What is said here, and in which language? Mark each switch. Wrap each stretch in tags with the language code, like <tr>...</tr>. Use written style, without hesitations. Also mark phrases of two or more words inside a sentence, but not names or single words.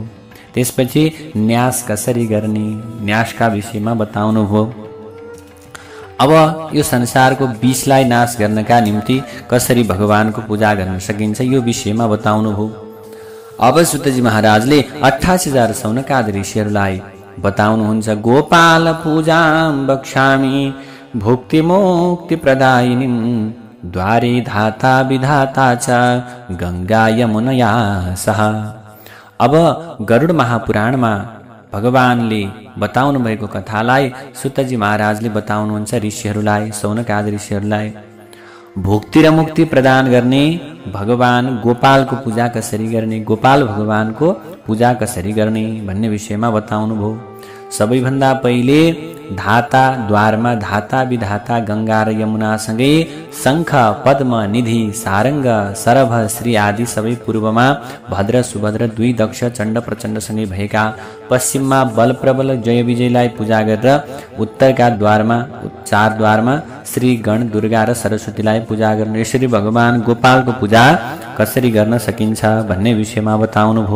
<ne>त्यसपछि न्यास कसरी गर्ने, न्यासका विषयमा बताउनु भयो। अब यो संसारको विषलाई नाश गर्नका निम्ति कसरी भगवानको पूजा गर्न सकिन्छ यो विषयमा बताउनु भयो। अब सुतजी महाराजले 88,000 सौनकाद ऋषिहरूलाई बताउनुहुन्छ।</ne> <sa>गोपाल पूजां बक्ष्यामि भुक्ति मुक्ति प्रदायिनीं द्वारे धाता विधाता च गंगा यमुनया सह।</sa> <ne>अब गरुड महापुराणमा भगवानले बताउनु भएको कथालाई सुतजी महाराजले बताउनुहुन्छ ऋषिहरूलाई, सौनकाद ऋषिहरूलाई। भुक्ति र मुक्ति प्रदान गर्ने भगवान गोपालको पूजा कसरी गर्ने, गोपाल भगवानको पूजा कसरी गर्ने भन्ने विषयमा बताउनु भयो। सबैभन्दा पहिले धाता द्वारमा धाता विधाता गंगा र यमुनासँगै शङ्ख पद्म निधि सारङ्ग सरभ श्री आदि सबै पूर्वमा भद्र सुभद्र दुई दक्ष चण्ड प्रचण्डसँगै भएका, पश्चिममा बल प्रबल जय विजयलाई पूजा गरेर उत्तरका द्वारमा 4 द्वारमा श्री गण दुर्गा र सरस्वतीलाई पूजा गर्नु। यसरी भगवान गोपालको पूजा कसरी गर्न सकिन्छ भन्ने विषयमा बताउनु भयो।</ne>